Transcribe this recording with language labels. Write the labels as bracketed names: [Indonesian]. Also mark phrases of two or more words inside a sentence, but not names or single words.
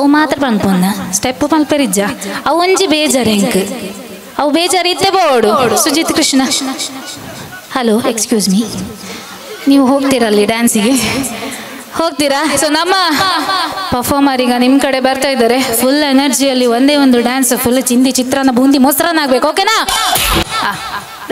[Tulu] ಮಾತ್ರ ಪನ್ಪೊಂದ ಸ್ಟೆಪ್ ಮಲ್ಪರಿಜ್ಜ ಅವು ಒಂಜಿ ಬೇಜಾರು ಹೆಂಗ್ ಅವು ಬೇಜಾರು ಇತ್ತೆ ಬೋಡು [Kannada] ಸುಜಿತ್ ಕೃಷ್ಣ [English] hello excuse me [Kannada] ನೀವು ಹೋಗ್ತೀರಲ್ಲಿ ಡ್ಯಾನ್ಸಿಗೆ ಹೋಗ್ತೀರಾ ಸೊ ನಮ್ಮ ಪರ್ಫಾರ್ಮರ್ ಈಗ ನಿಮ್ಮ ಕಡೆ ಬರ್ತಾ ಇದ್ದಾರೆ ಫುಲ್ ಎನರ್ಜಿಯಲ್ಲಿ ಒಂದೇ ಒಂದು ಡ್ಯಾನ್ಸ್ ಫುಲ್ ಚಿಂದಿ ಚಿತ್ರಾನ್ನ ಬೂಂದಿ ಮೊಸರನ್ನ ಆಗ್ಬೇಕು ಓಕೆನಾ